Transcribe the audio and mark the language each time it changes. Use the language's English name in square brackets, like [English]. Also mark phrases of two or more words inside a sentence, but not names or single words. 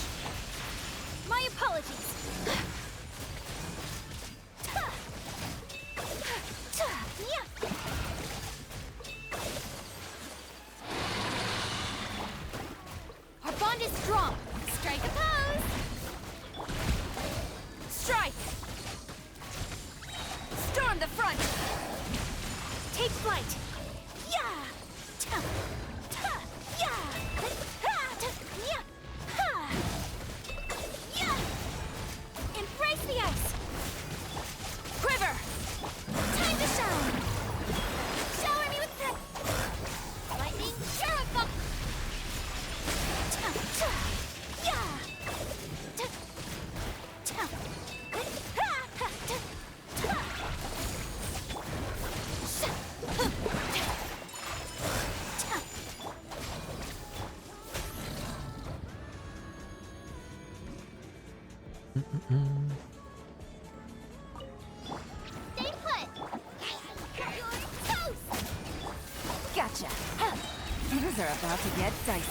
[English] My apologies. Our bond is strong. Strike a pose. Strike. Storm the front. flight. Yeah. Ta. Ta. Yeah. Ha. Ta. Yeah. Ha. Yeah. Embrace the ice. Quiver. Time to shine. Shower me with the lightning purify. Ta. Ta. Yeah. Ta. Ta. Ha. Ha. Ta. Ta. Sha. Huh. Ta. Ta. Stay put. You're toast. Gotcha. Huh. Things are about to get dicey.